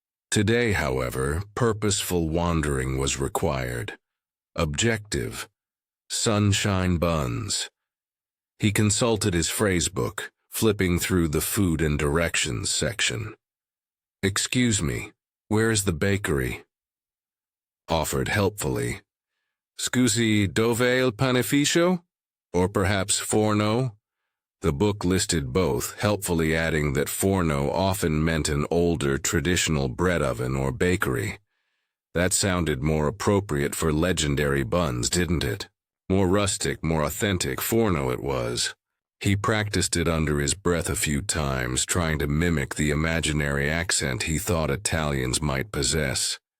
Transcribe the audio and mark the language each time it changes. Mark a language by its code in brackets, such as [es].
[en] Today, however, purposeful wandering was required. Objective. Sunshine Buns. He consulted his phrasebook, flipping through the food and directions section. "Excuse me, where is the bakery?" Offered helpfully. [it] "Scusi, dove il panificio? [en] Or perhaps forno?" The book listed both, helpfully adding that forno often meant an older, traditional bread oven or bakery. That sounded more appropriate for legendary buns, didn't it? More rustic, more authentic forno it was. He practiced it under his breath a few times, trying to mimic the imaginary accent he thought Italians might possess.